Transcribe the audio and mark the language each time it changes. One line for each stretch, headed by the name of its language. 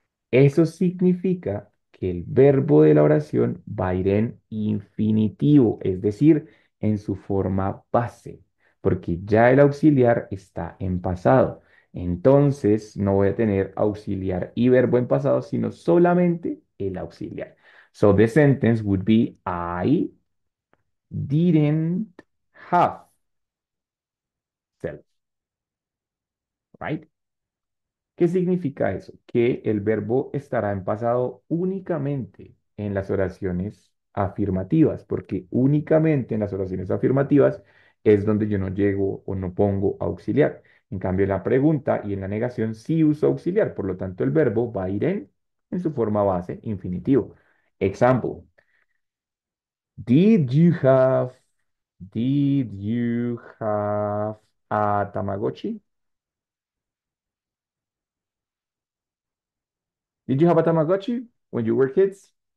Spanish: Eso significa que el verbo de la oración va a ir en infinitivo, es decir, en su forma base, porque ya el auxiliar está en pasado. Entonces no voy a tener auxiliar y verbo en pasado, sino solamente el auxiliar.
English: So the sentence would be I didn't have cell, right?
Spanish: ¿Qué significa eso? Que el verbo estará en pasado únicamente en las oraciones afirmativas, porque únicamente en las oraciones afirmativas es donde yo no llego o no pongo auxiliar. En cambio, en la pregunta y en la negación sí uso auxiliar, por lo tanto el verbo va a ir en su forma base, infinitivo.
English: Example, did you have, did you have a Tamagotchi? Did you have a Tamagotchi when you were kids?